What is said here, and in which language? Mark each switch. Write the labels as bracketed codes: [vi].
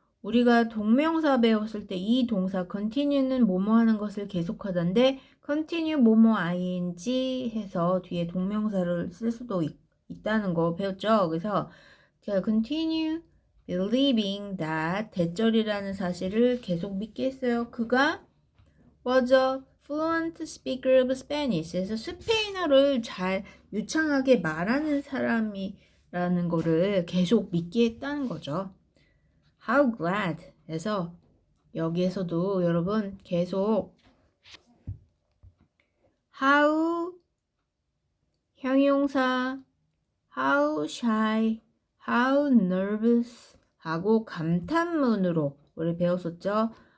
[ko] 우리가 동명사 배웠을 때 이 동사 continue는 뭐뭐 하는 것을 계속하던데 continue 뭐뭐 ing 해서 뒤에 동명사를 쓸 수도 있다는 거 배웠죠. 그래서 제가 [en] continue believing that [ko] 대절이라는 사실을 계속 믿게 했어요. 그가 [en] was a fluent speaker of Spanish. [ko] 그래서 스페인어를 잘 유창하게 말하는 사람이라는 거를 계속 믿게 했다는 거죠. [en] How glad. [ko] 그래서 여기에서도 여러분 계속 how 형용사 [en] how shy, how nervous [ko] 하고 감탄문으로 우리 배웠었죠.